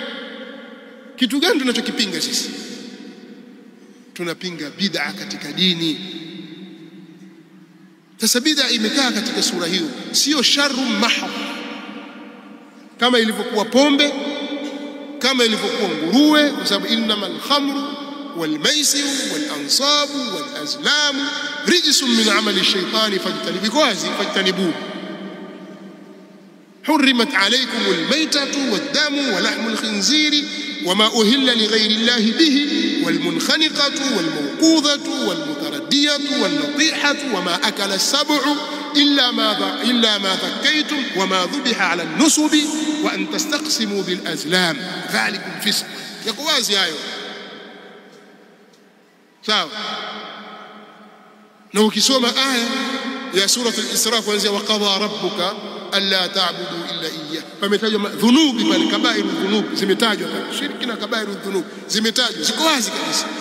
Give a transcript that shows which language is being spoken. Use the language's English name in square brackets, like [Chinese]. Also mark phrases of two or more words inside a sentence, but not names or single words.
[Swahili] Kitu gani tunachokipinga sisi? Tunapinga bid'a katika dini. Sasa bid'a imekaa katika sura hiyo, sio [Arabic] شر محض [Swahili] kama ilivyokuwa pombe, kama ilivyokuwa nguruwe, kwa sababu [Arabic] إنما الخمر والميسر والأنصاب والأزلام رجس من عمل الشيطان فاجتنبوه. حرمت عليكم الميتة والدم ولحم الخنزير وما أهل لغير الله به والمنخنقة والموقوذة والمتردية والنطيحة وما أكل السبع إلا ما ذكيتم وما ذبح على النصب وأن تستقسموا بالأزلام ذلكم فسق. يقواز يا sawa. [Swahili] Na ukisoma aya ya sura al-Isra kuanzia [Arabic] وقضى ربك ألا تعبدوا إلا إياه, [Swahili] pametajwa dhunubi pale, [Arabic] كبائر الذنوب [Swahili] zimetajwa pale, shirki na [Arabic] كبائر الذنوب [Swahili] zimetajwa, ziko wazi kabisa.